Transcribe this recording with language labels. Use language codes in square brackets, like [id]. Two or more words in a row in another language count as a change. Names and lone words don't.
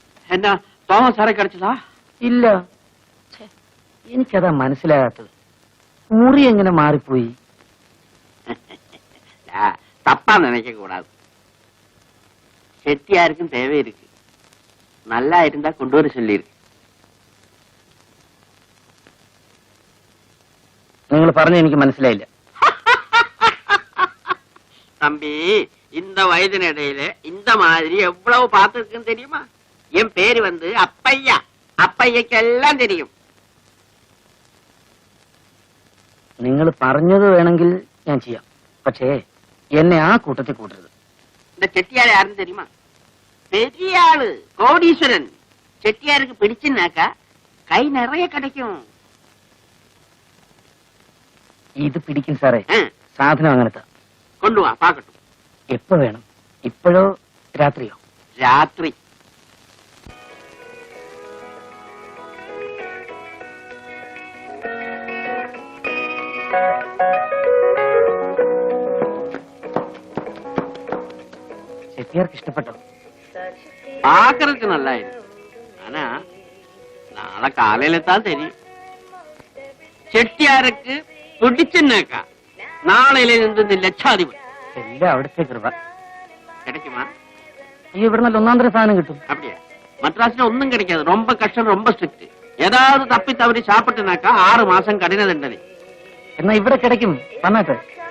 [ml] എന്നാ തോമസ് സാറെ കിടച്ചതാ? ഇല്ല, ഛെ, എനിക്കതാ മനസ്സിലാകാത്തത്. മുറി എങ്ങനെ മാറിപ്പോയി? [ta] தப்பா நினைக்க கூடாது. செட்டியாருக்கும் தேவை இருக்கு. நல்லா இருந்தா கொண்டு வர சொல்லிருக்கு. [ml] നിങ്ങൾ പറഞ്ഞ എനിക്ക് മനസ്സിലായില്ല. [ta] தம்பி, இந்த வயதினிடையில இந்த மாதிரி எவ்வளவு பார்த்திருக்குன்னு தெரியுமா? என் பேரு வந்து அப்பையா. அப்பையக்கு எல்லாம் தெரியும். [ml] നിങ്ങൾ പറഞ്ഞത് വേണമെങ്കിൽ ഞാൻ ചെയ്യാം. പക്ഷേ എന്നെ ആ കൂട്ടത്തിൽ കൂട്ടരുത്. [ta] இந்த செட்டியார் யாருன்னு தெரியுமா? பெரிய ஆளு, கோடீஸ்வரன். செட்டியாருக்கு பிடிச்சுன்னாக்கா கை நிறைய கிடைக்கும். [ml] ഇത് പിടിക്കും സാറേ. ஆ, സാധനം അങ്ങനത്തെ. [ta] கொண்டு வா பாக்கட்டும். [ml] എപ്പോ വേണം? ഇപ്പോഴോ രാത്രിയോ? [ta] ராத்திரி. [ml] ചെട്ടിയാർക്ക് ഇഷ്ടപ്പെട്ടോ? [ta] பாக்குறதுக்கு நல்லா இருக்கு. ஆனா நாளை காலையில தான் தெரியும். செட்டியாருக்கு பிடிச்சுன்னாக்கா நாளையில இருந்து லட்சாதிபதி. [ml] എല്ലാം അവിടുത്തെ കൃപ. [ta] கிடைக்குமா? [ml] ഈ ഇവിടെ നല്ല ഒന്നാന്തര സാധനം കിട്ടും. [ta] அப்படியா? மദ്ராஸ்ல ஒண்ணும் கிடைக்காது. ரொம்ப கஷ்டம், ரொம்ப ஸ்ட்ரிக்ட். ஏதாவது தப்பி தவறி சாப்பிட்டுனாக்கா 6 மாசம் கடின தண்டனை. [ml] എന്നാ ഇവിടെ കിടക്കും. വന്നാട്ടെ. ആ,